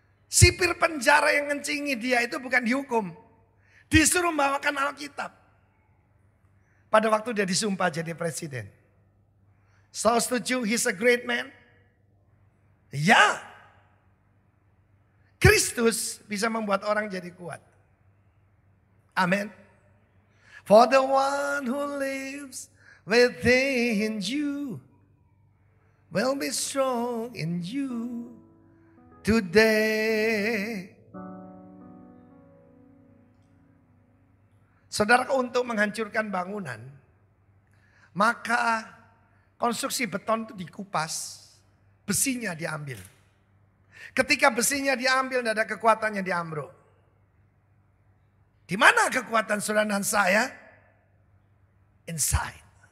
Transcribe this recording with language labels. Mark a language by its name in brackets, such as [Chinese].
[Indonesian] Sipir penjara yang ngencingi dia itu bukan dihukum. Disuruh membawakan Alkitab. Pada waktu dia disumpah jadi presiden. So setuju, [English] he's a great man? [Indonesian] Ya. Kristus bisa membuat orang jadi kuat. Amin. [English] For the one who lives within you will be strong in you today. [Indonesian] Saudara, untuk menghancurkan bangunan, maka konstruksi beton itu dikupas, besinya diambil. Ketika besinya diambil, tidak ada kekuatannya diambruk. Di mana kekuatan saudara dan saya? [English] Inside.